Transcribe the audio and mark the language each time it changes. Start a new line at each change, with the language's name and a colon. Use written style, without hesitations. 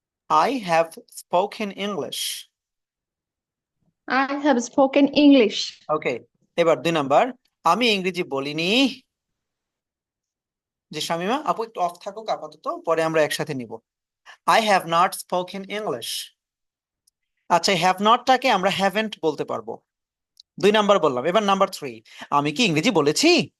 English: I have spoken English. I have spoken English.
Bangla: ওকে, এবার 2 number, আমি ইংরেজি বলিনি। যে শামিমা আপু একটু অফ থাকুক আপাতত, পরে আমরা একসাথে নিব।
English: I have not spoken English.
Bangla: আচ্ছা, হ্যাভ নটটাকে আমরা হ্যাভেন্ট বলতে পারবো। 2 নাম্বার বললাম, এবার নাম্বার 3, আমি কি ইংরেজি বলেছি?